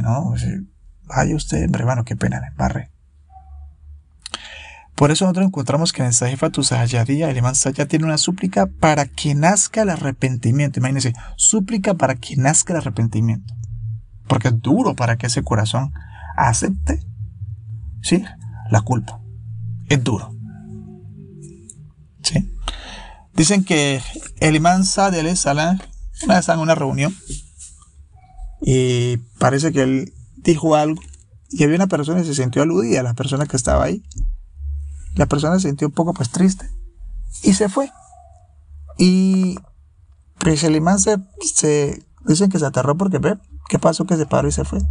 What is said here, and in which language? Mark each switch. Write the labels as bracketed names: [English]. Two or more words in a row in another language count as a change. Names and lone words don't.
[Spanish] No, vaya usted, hermano, qué pena, me embarré. Por eso nosotros encontramos que en el Sahifatu Sahayadiyya, el imán Sayad tiene una súplica para que nazca el arrepentimiento. Imagínense, súplica para que nazca el arrepentimiento. Porque es duro para que ese corazón acepte, ¿sí?, la culpa. Es duro. ¿Sí? Dicen que el imán Sadi [Arabic] عليه السلام [Spanish] una vez en una reunión y parece que él dijo algo y había una persona y se sintió aludida, la persona que estaba ahí. La persona se sintió un poco pues triste y se fue. Y pues el imán dicen que se aterró porque ve qué pasó, que se paró y se fue.